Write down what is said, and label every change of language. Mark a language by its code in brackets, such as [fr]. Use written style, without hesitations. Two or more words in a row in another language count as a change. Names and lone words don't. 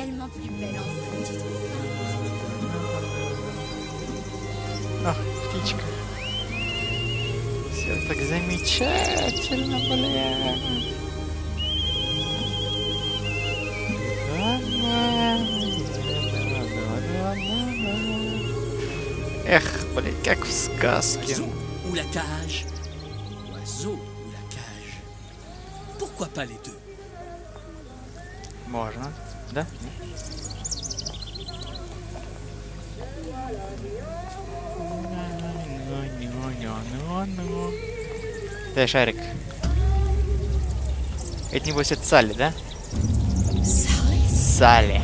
[fr] plus belle enfant, dis donc. [ru] Ах, птичка. Все так замечательно, бля. Эх, блядь, как в сказке. [fr] Oiseau ou la cage? Oiseau ou la cage? Pourquoi pas les deux? [ru] Можно, да? Дай шарик. Это небось от Салли, да? Салли.